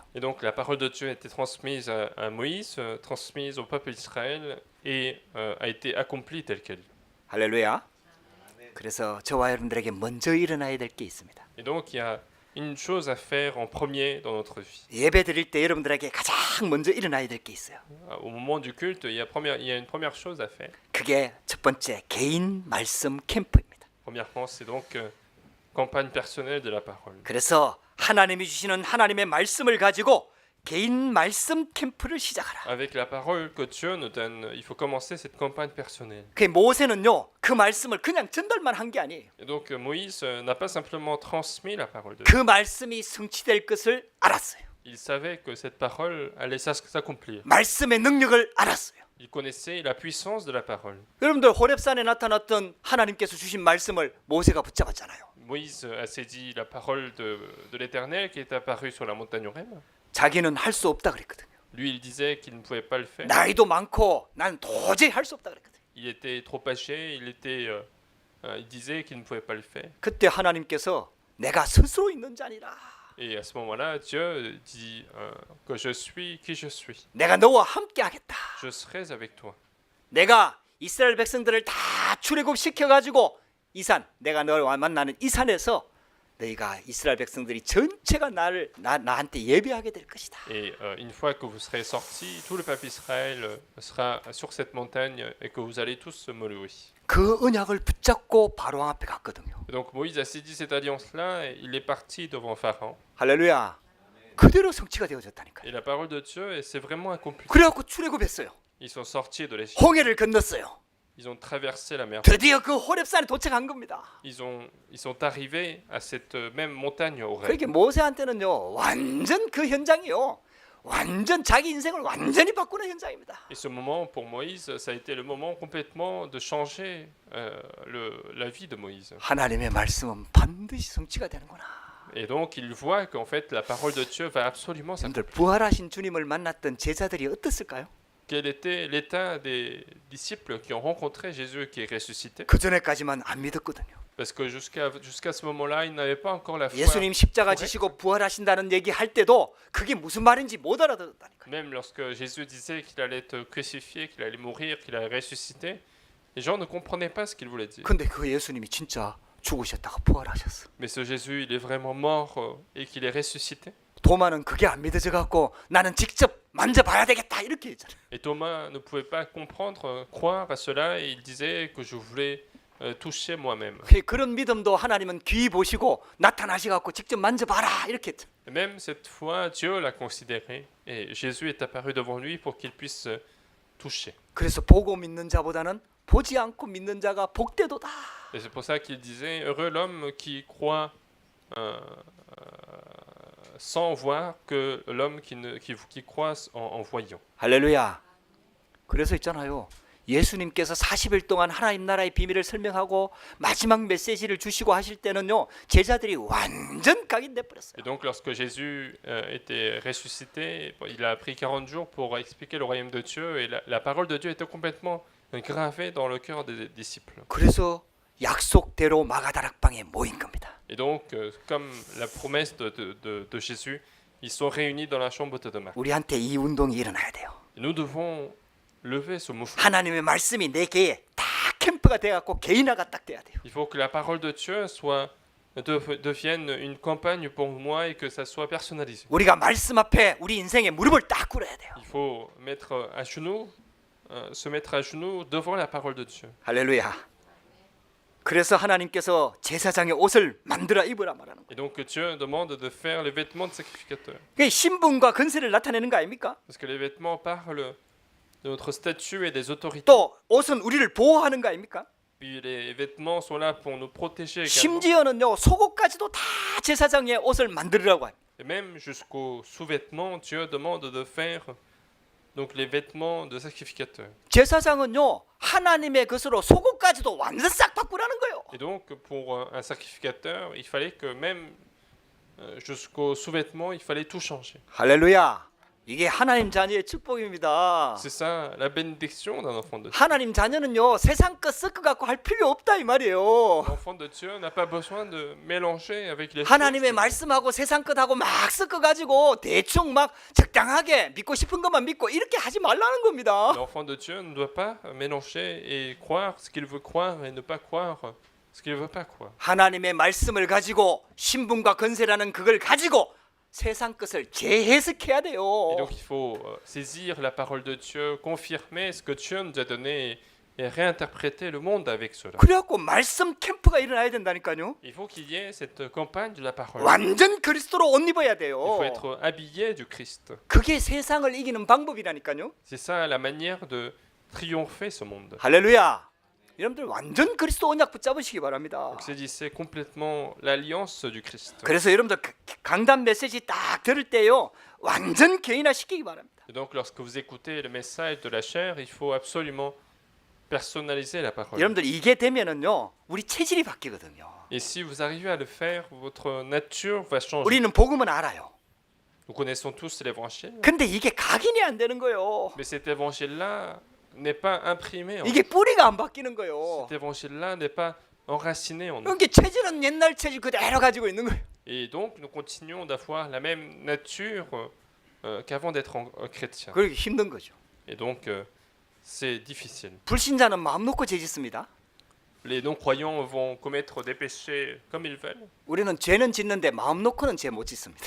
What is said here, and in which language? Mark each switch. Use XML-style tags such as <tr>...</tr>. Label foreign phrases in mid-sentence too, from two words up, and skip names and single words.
<fr>Et donc la parole de Dieu a été transmise à Moïse, transmise au peuple d'Israël et a été accomplie telle qu'elle.</fr> <ko>할렐루야. 그래서 저와 여러분들에게 먼저 일어나야 될 게 있습니다.</ko> <fr>Et donc il y a une chose à faire en premier dans notre vie.</fr> <ko>예배 드릴 때 여러분들에게 가장 먼저 일어나야 될 게 있어요.</ko> <fr>Au moment du culte, il y a une première chose à faire.</fr> <ko>그게 첫 번째 개인 말씀 캠프입니다.</ko> <fr>Premièrement, c'est donc campagne personnelle de la parole.</fr> <ko>그래서 하나님이 주시는 하나님의 말씀을 가지고 개인 말씀 캠프를 시작하라.</ko> <fr>Avec la parole que Dieu nous donne, il faut commencer cette campagne personnelle.</fr> <ko>그 모세는요 그 말씀을 그냥 전달만 한 게 아니에요.</ko> <fr>Et donc Moïse n'a pas simplement transmis la parole de</fr> <ko>그</ko> <fr>Dieu.</fr> <ko>말씀이 성취될 것을 알았어요.</ko> <fr>Il savait que cette parole allait s'accomplir.</fr> <ko>말씀의 능력을 알았어요.</ko> <fr>Il connaissait la puissance de la parole.</fr> <ko>여러분들 호렙산에 나타났던 하나님께서 주신 말씀을 모세가 붙잡았잖아요.</ko> <fr>Moïse a saisi la parole de l'Éternel qui est apparue sur la montagne Horeb.</fr> <ko>자기는 할 수 없다 그랬거든요.</ko> <fr>Lui, il disait qu'il ne pouvait pas le faire.</fr> <ko>나이도 많고 난 도저히 할 수 없다 그랬거든요.</ko> <fr>Il était trop âgé, il disait qu'il ne pouvait pas le faire.</fr> <ko>그때 하나님께서 내가 스스로 있는 자니라.</ko> <fr>Et à ce moment-là, Dieu dit que je suis qui je suis.</fr> <ko>내가 너와 함께 하겠다.</ko> <fr>Je serai avec toi.</fr> <ko>내가 이스라엘 백성들을 다 출애굽시켜 가지고 이 산, 내가 너를 만나는 이 산에서 너희가 이스라엘 백성들이 전체가 나한테 예배하게 될 것이다.</ko> <fr>Et une fois que vous serez sortis, tout le peuple Israël sera sur cette montagne et que vous allez tous me louer.</fr> <ko>그 언약을 붙잡고 바로왕 앞에 갔거든요.</ko> <fr>Et donc Moïse a saisi cette alliance-là et il est parti devant Pharaon.</fr> <ko>할렐루야. 그대로 성취가 되어졌다니까요.</ko> <fr>Et la parole de Dieu s'est vraiment accomplie.</fr> <ko>그래갖고 출애굽했어요.</ko> <fr>Ils sont sortis de l'Égypte.</fr> <ko>홍해를 건넜어요.</ko> <fr>Ils ont traversé la mer.</fr> <ko>드디어 그 호렙산에 도착한 겁니다.</ko> <fr>Ils sont arrivés à cette même montagne Horeb.</fr> <ko>그러니까 모세한테는요 완전 그 현장이요 완전 자기 인생을 완전히 바꾸는 현장입니다.</ko> <fr>Et ce moment pour Moïse, ça a été le moment complètement de changer la vie de Moïse.</fr> <ko>하나님의 말씀은 반드시 성취가 되는구나.</ko> <fr>Et donc il voit qu'en fait la parole de Dieu va absolument s'accomplir.</fr> <ko>여러분들 부활하신 주님을 만났던 제자들이 어땠을까요?</ko> <fr>Quel était l'état des disciples qui ont rencontré Jésus qui est ressuscité?</fr> <ko>그 전에까지만 안 믿었거든요.</ko> <fr>Parce que jusqu'à ce moment-là, ils n'avaient pas encore la foi.</fr> <ko>예수님 십자가</ko> <fr>correcte.</fr> <ko>지시고 부활하신다는 얘기 할 때도 그게 무슨 말인지 못 알아듣었다니까요.</ko> <fr>Même lorsque Jésus disait qu'il allait être crucifié, qu'il allait mourir, qu'il allait ressusciter, les gens ne comprenaient pas ce qu'il voulait dire.</fr> <ko>근데 그 예수님이 진짜 죽으셨다가 부활하셨어.</ko> <fr>Mais ce Jésus, il est vraiment mort et qu'il est ressuscité.</fr> <ko>도마는 그게 안 믿어져 갖고 나는 직접 만져봐야 되겠다 이렇게 했잖아요.</ko> <fr>Et Thomas ne pouvait pas comprendre, croire à cela, et il disait que je voulais toucher moi-même.</fr> <ko>그런 믿음도 하나님은 귀히 보시고 나타나시 갖고 직접 만져봐라 이렇게 했죠.</ko> <fr>Et même cette fois, Dieu l'a considéré et Jésus est apparu devant lui pour qu'il puisse toucher.</fr> <ko>그래서 보고 믿는 자보다는 보지 않고 믿는 자가 복되도다.</ko> <fr>Et c'est pour ça qu'il disait heureux l'homme qui croit sans voir que l'homme qui croit en voyant.</fr> <ko>할렐루야. 그래서 있잖아요. 예수님께서 40일 동안 하나님 나라의 비밀을 설명하고 마지막 메시지를 주시고 하실 때는요. 제자들이 완전 각인돼 버렸어요.</ko> <fr>Et donc lorsque Jésus était ressuscité, il a pris 40 jours pour expliquer le royaume de Dieu et la parole de Dieu était complètement gravée dans le cœur des disciples.</fr> <ko>그래서 약속대로 마가다락방에 모인 겁니다.</ko> <fr>Et donc, comme la promesse de Jésus, ils sont réunis dans la chambre de Marc.</fr> <ko>우리한테 이 운동이 일어나야 돼요.</ko> <fr>Et nous devons lever ce mouvement.</fr> <ko>하나님의 말씀이 내 개에 다 캠프가 돼 갖고 개인화가 딱 돼야 돼요.</ko> <fr>Il faut que la parole de Dieu devienne une campagne pour moi et que ça soit personnalisé.</fr> <ko>우리가 말씀 앞에 우리 인생에 무릎을 딱 꿇어야 돼요.</ko> <fr>Il faut mettre à genoux, se mettre à genoux devant la parole de Dieu.</fr> <ko>할렐루야. 그래서 하나님께서 제사장의 옷을 만들어 입으라 말하는 거예요.</ko> <fr>Et donc Dieu demande de faire les vêtements de sacrificateur.</fr> <ko>그게 신분과 건세를 나타내는 거 아닙니까?</ko> <fr>Parce que les vêtements parlent de notre statut et des autorités.</fr> <ko>또 옷은 우리를 보호하는 거 아닙니까?</ko> <fr>Puis les vêtements sont là pour nous protéger également.</fr> <ko>심지어는요 속옷까지도 다 제사장의 옷을 만들으라고 해요.</ko> <fr>Et même jusqu'aux sous-vêtements, Dieu demande de faire donc les vêtements de sacrificateur.</fr> <ko>제사장은요 하나님의 것으로 속옷까지도 완전 싹 바꾸라는 거예요.</ko> <fr>Et donc pour un sacrificateur, il fallait que même jusqu'aux sous-vêtements, il fallait tout changer.</fr> <ko>할렐루야. 이게 하나님 자녀의 축복입니다.</ko> <fr>C'est ça la bénédiction d'un enfant de Dieu.</fr> <ko>하나님 자녀는요 세상 것 섞어 갖고 할 필요 없다 이 말이에요.</ko> <fr>L'enfant de Dieu n'a pas besoin de mélanger avec les</fr> <ko>하나님의</ko> <fr>choses.</fr> <ko>말씀하고 세상 것하고 막 섞어 가지고 대충 막 적당하게 믿고 싶은 것만 믿고 이렇게 하지 말라는 겁니다.</ko> <fr>L'enfant de Dieu ne doit pas mélanger et croire ce qu'il veut croire et ne pas croire ce qu'il ne veut pas croire.</fr> <ko>하나님의 말씀을 가지고 신분과 건세라는 그걸 가지고 세상 것을 재해석해야 돼요.</ko> <fr>Et donc il faut saisir la parole de Dieu, confirmer ce que Dieu nous a donné et réinterpréter le monde avec cela.</fr> <ko>그래갖고 말씀 캠프가 일어나야 된다니까요.</ko> <fr>Il faut qu'il y ait cette campagne de la parole.</fr> <ko>완전 그리스도로 옷 입어야</ko> <fr>Il</fr> <ko>돼요.</ko> <fr>faut être habillé du Christ.</fr> <ko>그게 세상을 이기는 방법이라니까요.</ko> <fr>C'est ça la manière de triompher ce monde.</fr> <ko>할렐루야. 여러분들 완전 그리스도 언약 붙잡으시기 바랍니다.</ko> <fr>Donc saisissez complètement l'alliance du Christ.</fr> <ko>그래서 여러분들 강단 메시지 딱 들을 때요 완전 개인화 시키기 바랍니다.</ko> <fr>Et donc lorsque vous écoutez le message de la chair, il faut absolument personnaliser la parole.</fr> <ko>여러분들 이게 되면은요 우리 체질이 바뀌거든요.</ko> <fr>Et si vous arrivez à le faire, votre nature va changer.</fr> <ko>우리는 복음은 알아요.</ko> <fr>Nous connaissons tous l'évangile,</fr> <ko>근데 이게 각인이 안 되는 거예요.</ko> <fr>mais cet évangile-là n'est pas imprimé en nous.</fr> <ko>이게 뿌리가 안 바뀌는 거예요.</ko> <fr>Cet évangile-là n'est pas enraciné en nous.</fr> <ko>그러니까 체질은 옛날 체질 그대로 가지고 있는 거예요.</ko> <fr>Et donc nous continuons d'avoir la même nature qu'avant d'être chrétien.</fr> <ko>그러기 힘든 거죠.</ko> <fr>Et donc c'est difficile.</fr> <ko>불신자는 마음 놓고 죄 짓습니다.</ko> <fr>Les non-croyants vont commettre des péchés comme ils veulent.</fr> <ko>우리는 죄는 짓는데 마음 놓고는 죄 못 짓습니다.</ko>